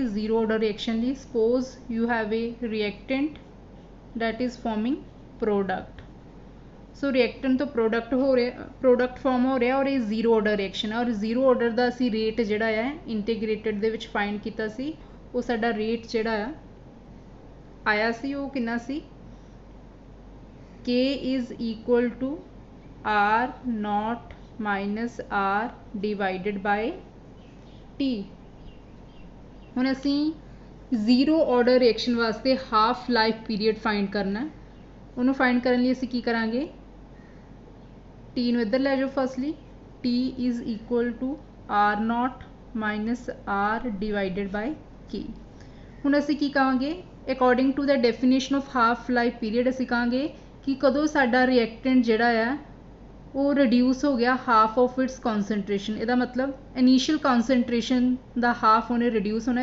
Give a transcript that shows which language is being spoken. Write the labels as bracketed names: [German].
[English] Zero order reaction ਲਈ suppose you have a reactant that is forming product. [Punjabi] So reactant ਤੋਂ product farm ਹੋ ਰਿਹਾ ਔਰ ਇਹ ਜ਼ੀਰੋ ਆਰਡਰ ਰਿਐਕਸ਼ਨ ਹੈ, ਔਰ ਜ਼ੀਰੋ ਆਰਡਰ ਦਾ ਅਸੀਂ ਰੇਟ ਜਿਹੜਾ ਹੈ ਇੰਟੀਗ੍ਰੇਟਡ ਦੇ ਵਿੱਚ ਫਾਈਂਡ ਕੀਤਾ ਸੀ। ਉਹ ਸਾਡਾ ਰੇਟ ਜਿਹੜਾ ਆ ਆਇਆ ਸੀ ਉਹ ਕਿੰਨਾ ਸੀ, [English] K is equal to R naught minus R divided by T। [Punjabi] ਹੁਣ ਅਸੀਂ ਜ਼ੀਰੋ ਆਰਡਰ ਰਿਐਕਸ਼ਨ ਵਾਸਤੇ ਹਾਫ ਲਾਈਫ ਪੀਰੀਅਡ ਫਾਈਂਡ ਕਰਨਾ। ਉਹਨੂੰ ਫਾਈਂਡ ਕਰਨ ਲਈ ਅਸੀਂ ਕੀ ਕਰਾਂਗੇ, T ਨੂੰ ਇੱਧਰ ਲੈ ਜਾਓ firstly, [English] T is equal to R naught minus R divided by K। [Punjabi] ਹੁਣ ਅਸੀਂ ਕੀ ਕਹਾਂਗੇ, [English] according to the definition of half life period [Punjabi] ਅਸੀਂ ਕਹਾਂਗੇ ਕਿ ਕਦੋਂ ਸਾਡਾ ਰਿਐਕਟੈਂਟ ਜਿਹੜਾ ਆ ਉਹ ਰਿਡਿਊਸ ਹੋ ਗਿਆ [English] Half of its concentration. [Punjabi] ਇਹਦਾ ਮਤਲਬ ਇਨੀਸ਼ੀਅਲ ਕੌਨਸੈਂਟਰੇਸ਼ਨ ਦਾ ਹਾਫ ਉਹਨੇ ਰਿਡਿਊਸ ਹੋਣਾ।